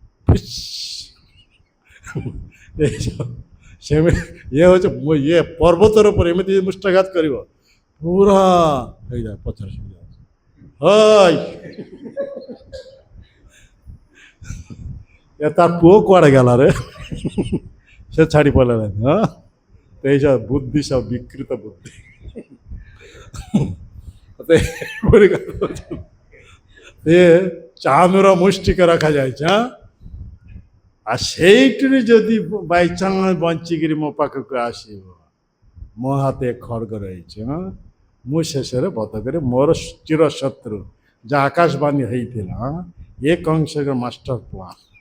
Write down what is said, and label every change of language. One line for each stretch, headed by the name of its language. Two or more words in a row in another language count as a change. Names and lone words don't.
Odia: ସେମିତି ଇଏ ହେଉଛି ଇଏ ପର୍ବତର ଉପରେ ଏମିତି ମୁଷ୍ଟାଘାତ କରିବ, ପୁରା ହେଇଯାଏ ପଛରେ ହଇ। ତାର ପୁଅ କୁଆଡ଼େ ଗଲା ରେ? ସେ ଛାଡ଼ି ପଳେଇଲା। ହଁ,
Bangla: এইসব বুদ্ধি সব বিকৃত বুদ্ধি।
Odia: ଚାନ୍ଦୁର ମୁଷ୍ଟିକ ରଖାଯାଇଛି। ଆଉ ସେଇଠିରେ ଯଦି ବାଇଚାନ୍ସ ବଞ୍ଚିକିରି ମୋ ପାଖକୁ ଆସିବ, ମୋ ହାତେ ଖଡ଼ଗ ରହିଛି, ମୁଁ ଶେଷରେ ବଧ କରି ମୋର ଚିର ଶତ୍ରୁ ଯାହା ଆକାଶବାଣୀ ହେଇଥିଲା, ଏ କଂସର
English: master plan.